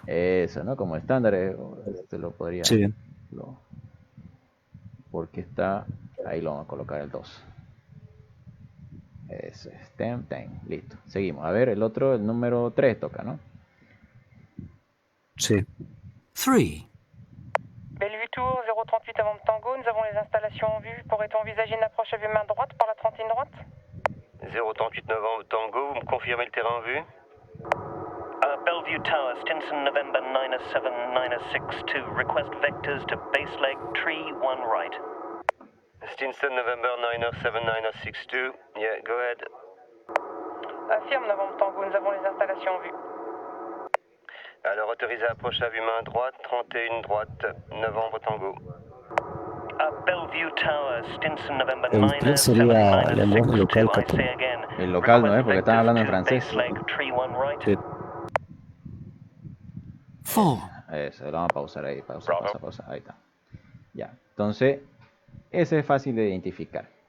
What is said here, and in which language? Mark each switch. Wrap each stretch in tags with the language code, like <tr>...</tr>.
<es>Eso, ¿no? Como estándar se lo podría... Sí. Porque está... Ahí lo vamos a colocar el 2. Eso es. Listo. Seguimos. A ver, el otro, el número 3 toca, ¿no? Sí. 3.</es> <fr>Bellevue Tour, 038 avant Tango, nous avons les installations en vue. Pourrait-on envisager une approche à vue main droite par la 30 ligne droite? 038 Novembre Tango, vous me confirmez le terrain en vue?</fr> <en>Bellevue Tower, Stinson November 907-962, request vectors to base leg tree 1 right. Stinson November 907-962, yeah, go ahead.</en> <fr>Affirme Novembre Tango, nous avons les installations en vue. Alors, autorisé approche à vue main droite, 31 droite, Novembre Tango.</fr> <en>Bellevue Tower, Stinson November</en> <es>El 3 sería el lenguaje local, capitán. El local no es, porque están hablando en francés. Sí. 4. Eso, lo vamos a pausar ahí, pausa. Ahí está. Ya, entonces, ese es fácil de identificar.</es>